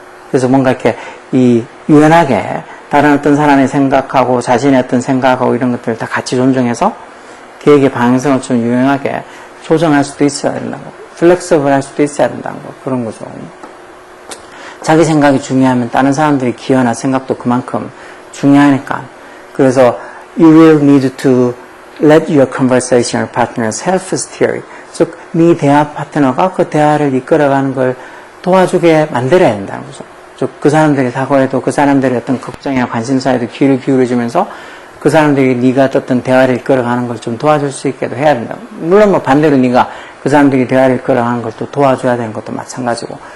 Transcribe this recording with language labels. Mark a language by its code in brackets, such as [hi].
[ko] 그래서 뭔가 이렇게 유연하게 다른 어떤 사람의 생각하고 자신의 어떤 생각하고 이런 것들을 다 같이 존중해서 계획의 방향성을 좀 유연하게 조정할 수도 있어야 된다는 거. 플렉서블 할 수도 있어야 된다는 거. 그런 거죠. 자기 생각이 중요하면 다른 사람들의 기여나 생각도 그만큼 중요하니까. [en] 그래서 you will need to let your conversational partners help steer. [ko] 즉, 네 대화 파트너가 그 대화를 이끌어가는 걸 도와주게 만들어야 된다는 거죠. 즉, 그 사람들의 사고에도 그 사람들의 어떤 걱정이나 관심사에도 귀를 기울여주면서 그 사람들이 네가 어떤 대화를 이끌어가는 걸 좀 도와줄 수 있게도 해야 된다. 물론 뭐 반대로 네가 그 사람들이 대화를 이끌어가는 걸 또 도와줘야 되는 것도 마찬가지고.